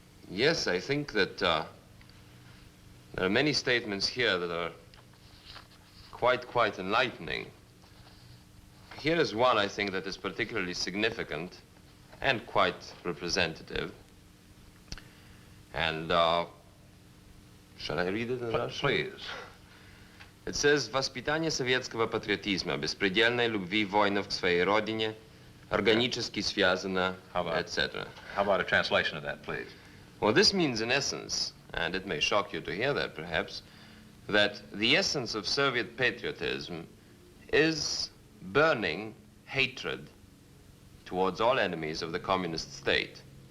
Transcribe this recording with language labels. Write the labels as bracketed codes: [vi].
[en] Yes, I think that there are many statements here that are quite enlightening. here is one, I think, that is particularly significant and quite representative. And shall I read it in Russian? Please. It says, [ru] «Воспитание советского патриотизма, беспредельной любви воинов к своей родине, органически связано», [en] etc. How about a translation of that, please? Well, this means, in essence, and it may shock you to hear that, perhaps, that the essence of Soviet patriotism is burning hatred towards all enemies of the communist state.